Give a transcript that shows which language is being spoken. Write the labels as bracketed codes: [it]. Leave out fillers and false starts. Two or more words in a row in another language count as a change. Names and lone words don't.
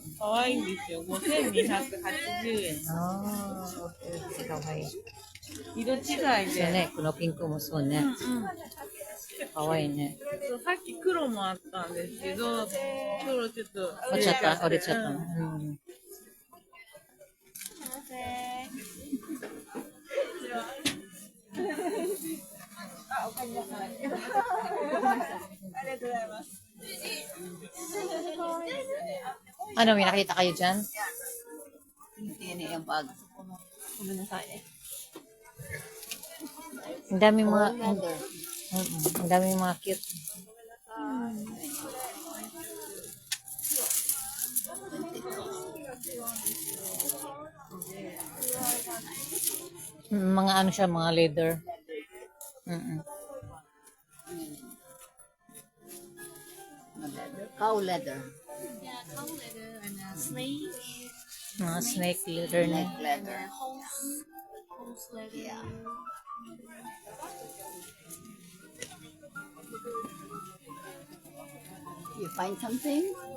[ja] 可愛いんですよ。5280円。ああ、オッケー、かわいい。色違いそうで。ね、このピンクもそうね。かわいいね。そうさっき黒もあったんですけど、黒ちょっと折れちゃった折れちゃった。うん [tl] うん Ano, may nakita kayo dyan? Yan yung bag. Ang daming mga, Leather. ang daming mga cute. Mga ano siya, mga leather. Mm-mm. [en] Cow leather. Yeah, cow leather and snake. [tl] Mga snake leather na. [en] Neck leather. Horse leather. Yeah. You find something?